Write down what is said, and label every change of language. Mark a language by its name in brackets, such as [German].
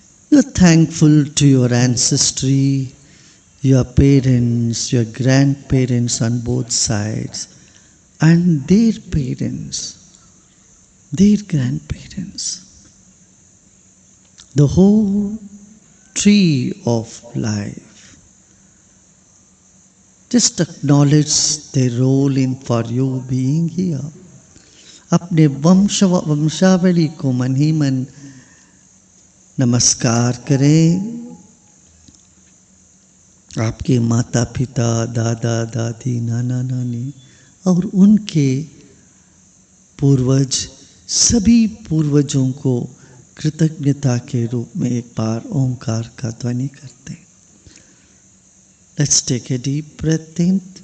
[English] You're thankful to your ancestry, your parents, your grandparents on both sides, and their parents, their grandparents. The whole tree of life. Just acknowledge their role in for you being here. [Hindi] अपने वंशावली को मन ही मन नमस्कार करें. आपके माता पिता, दादा दादी, नाना नानी और उनके पूर्वज, सभी पूर्वजों को कृतज्ञता के रूप में एक बार ओंकार का ध्वनि करते हैं. [English] Let's take a deep breath in.